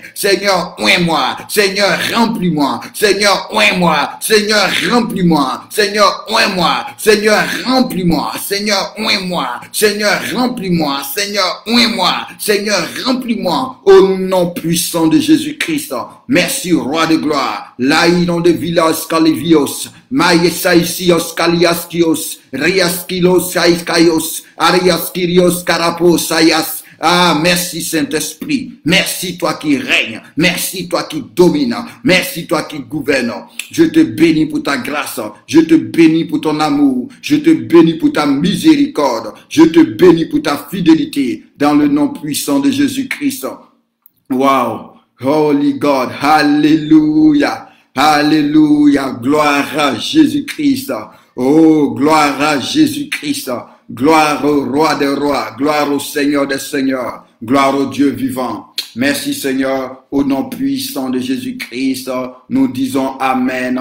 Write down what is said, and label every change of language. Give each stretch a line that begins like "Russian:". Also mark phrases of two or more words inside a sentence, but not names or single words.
French: Seigneur, oins-moi, Seigneur, remplis-moi, Seigneur, oins-moi, Seigneur, remplis-moi, Seigneur, oins-moi, Seigneur, remplis-moi, Seigneur, oins-moi, Seigneur, remplis-moi, Seigneur, oins-moi, Seigneur, remplis-moi, au nom puissant de Jésus-Christ. Merci, Roi de gloire. Laïnon de Villas Calivios, Maïsaïsios Kaliaskios, Riaskilos Saïskaios, Ariaskirios Karaposayas. Ah, merci Saint-Esprit. Merci toi qui règnes. Merci toi qui domines. Merci toi qui gouvernes. Je te bénis pour ta grâce. Je te bénis pour ton amour. Je te bénis pour ta miséricorde. Je te bénis pour ta fidélité. Dans le nom puissant de Jésus-Christ.
English: Wow. Holy God.
French: Hallelujah. Hallelujah. Gloire à Jésus-Christ. Oh, gloire à Jésus-Christ. Gloire au Roi des rois, gloire au Seigneur des seigneurs, gloire au Dieu vivant. Merci Seigneur, au nom puissant de Jésus-Christ, nous disons Amen.